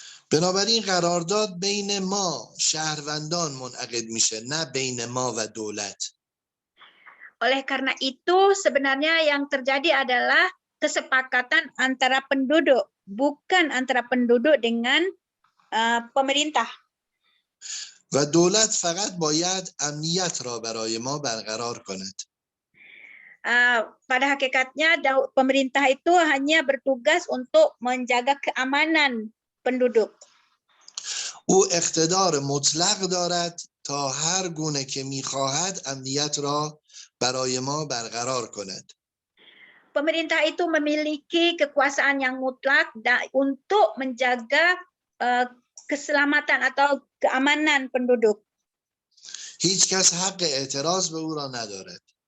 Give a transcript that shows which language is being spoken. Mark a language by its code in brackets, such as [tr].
[fa] بنابراین قرارداد بین ما شهروندان منعقد میشه نه بین ما و دولت. [id] Oleh karena itu sebenarnya yang terjadi adalah kesepakatan antara penduduk, bukan antara penduduk dengan pemerintah. [fa] و دولت فقط باید امنیت را برای ما برقرار کند. [id] Pada hakikatnya pemerintah itu hanya bertugas untuk menjaga keamanan penduduk. [fa] او اقتدار مطلق دارد تا هر گونه که میخواهد امنیت را برای ما برقرار کند. [id] Pemerintah itu memiliki kekuasaan yang mutlak untuk menjaga keselamatan atau keamanan penduduk. [fa] هیچ کس حق اعتراض به او را ندارد.